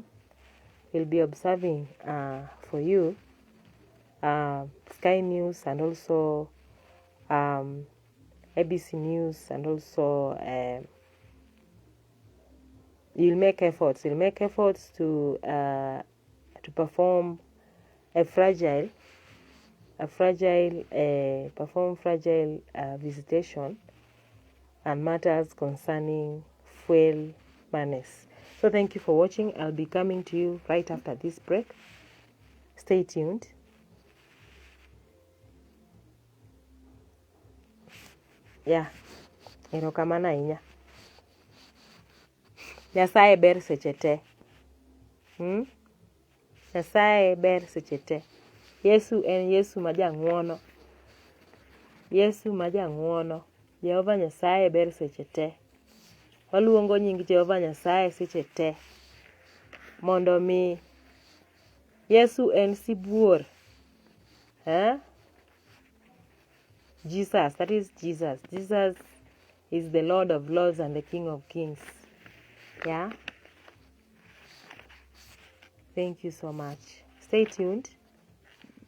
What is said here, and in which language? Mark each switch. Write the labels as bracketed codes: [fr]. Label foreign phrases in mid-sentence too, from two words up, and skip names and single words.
[en] We'll be observing for you Sky News, and also ABC News, and also you'll make efforts to perform fragile visitation and matters concerning fuel monies. So thank you for watching. I'll be coming to you right after this break. Stay tuned. Yeah, [luo] erokamano ahinya. Nyasaye ber seche te. Nyasaye ber seche te. Yesu en Yesu ma jang'wono. Jehova Nyasaye ber seche te. Waluongo nying Jehova Nyasaye seche te. Mondo mi Yesu en sibuor. [en] Jesus, that is Jesus. Jesus is the Lord of Lords and the King of Kings. Yeah. Thank you so much. Stay tuned.